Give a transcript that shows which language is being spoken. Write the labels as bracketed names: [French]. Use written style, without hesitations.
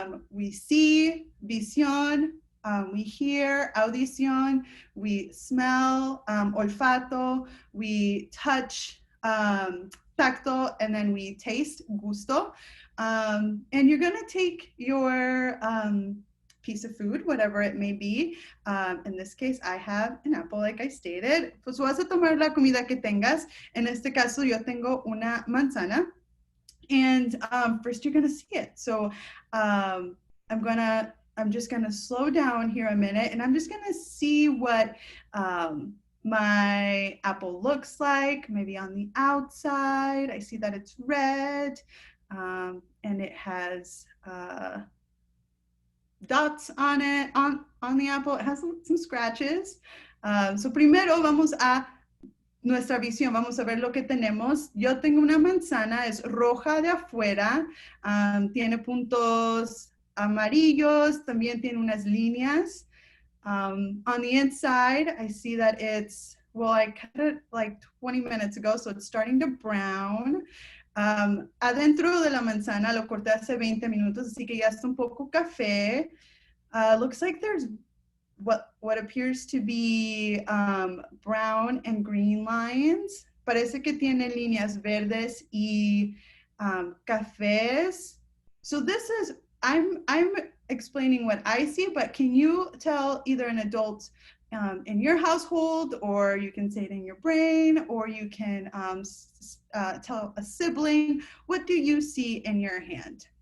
[English] We see, visión, we hear, audición, we smell, olfato, we touch, tacto, and then we taste, gusto. And you're gonna take your piece of food, whatever it may be. In this case, I have an apple, like I stated. [Spanish] Pues vas a tomar la comida que tengas. En este caso, yo tengo una manzana. [English] And first you're gonna see it. So I'm just gonna slow down here a minute, and I'm just gonna see what my apple looks like. Maybe on the outside, I see that it's red, and it has dots on it, on the apple. It has some scratches. [Spanish] So primero vamos a nuestra visión, vamos a ver lo que tenemos. Yo tengo una manzana, es roja de afuera, tiene puntos amarillos, también tiene unas líneas. [English] On the inside, I see that I cut it like 20 minutes ago, so it's starting to brown. [Spanish] Adentro de la manzana lo corté hace 20 minutos, así que ya está un poco café. [English] Looks like there's what appears to be brown and green lines. [Spanish] Parece que tiene líneas verdes y cafés. [English] So I'm explaining what I see, but can you tell either an adult in your household, or you can say it in your brain, or you can tell a sibling, what do you see in your hand?